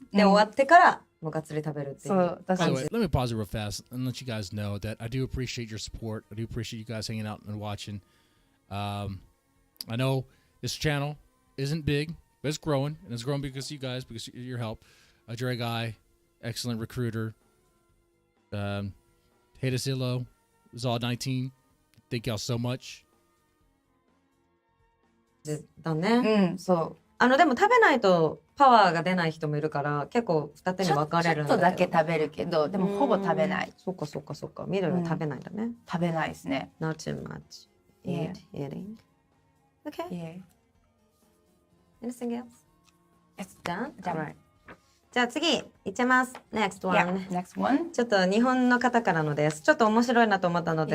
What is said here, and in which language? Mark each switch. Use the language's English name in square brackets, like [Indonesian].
[Japanese] で終わってからもうがっつり食べるっていう。 [English] By the way, let me pause it real fast and let you guys know that I do appreciate your support. I do appreciate you guys hanging out and watching. I know this channel isn't big, but it's growing, and it's growing because of you guys, because of your help. Dre Guy, excellent recruiter. Hedazillo, Zod19. Thank y'all so much. [Japanese] だね。そう。でも食べないとパワーが出ない人もいるから結構二手に分かれるんだけど。ちょっとだけ食べるけど、でもほぼ食べない。そっかそっかそっか。緑は食べないんだね。食べないですね。 [English] Not too much. Eating. Okay. Yeah. Anything else? It's done? Alright. [Japanese] じゃあ次、いっちゃいます。 [English] Next one. Yeah. Next one. [Japanese] ちょっと日本の方からのです。ちょっと面白いなと思ったので、